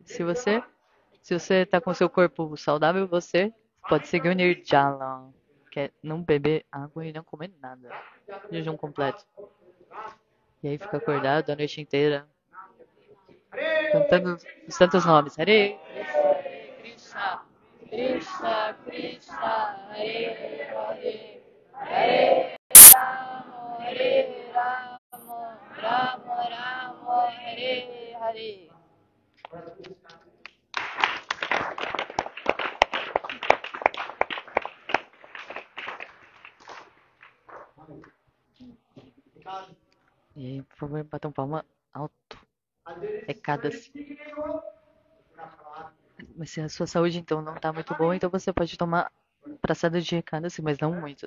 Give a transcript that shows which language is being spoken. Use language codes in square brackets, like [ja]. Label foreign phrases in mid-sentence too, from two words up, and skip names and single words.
[pt] Se você está com seu corpo saudável, você pode seguir o Nirjala, que é não beber água e não comer nada. Jejum completo. E aí fica acordado a noite inteira, cantando os santos nomes. [sa] Hare Krishna, Krishna Krishna, Hare Hare, Hare Rama, Hare Rama, Rama Rama, Hare Hare. [pt] E aí, por favor, batam palma alto. Ekadasi. Mas se a sua saúde então não está muito boa, então você pode tomar praçada de recado, assim, mas não muito.